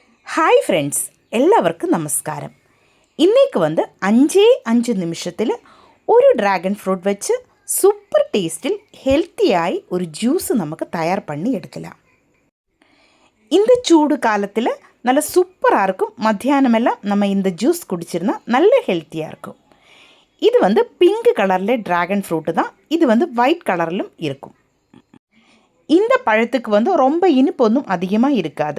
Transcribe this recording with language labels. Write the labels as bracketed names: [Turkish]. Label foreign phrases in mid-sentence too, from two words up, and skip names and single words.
[English] Hi friends, [Malayalam] എല്ലാവർക്കും നമസ്കാരം. ഇന്നേക്ക് 5 നിമിഷത്തിൽ ഒരു [English] dragon fruit [Malayalam] വെച്ച് സൂപ്പർ ടേസ്റ്റിൽ ഹെൽത്തിയായി [Tamil] ஒரு ஜூஸ் நமக்கு தயார் பண்ணி எடுக்கலாம். இந்த சூடு காலத்தில் நல்ல சூப்பராக இருக்கும். மத்தியானமெல்லாம் நம்ம இந்த ஜூஸ் குடிச்சிருந்தா நல்ல ஹெல்த்தியாக இருக்கும். இது பிங்க் கலரில் [English] dragon fruit [Tamil] தான். இது ஒயிட் கலரிலும் இருக்கும். இந்த பழத்துக்கு ரொம்ப இனிப்பு ஒன்றும் அதிகமாக இருக்காது.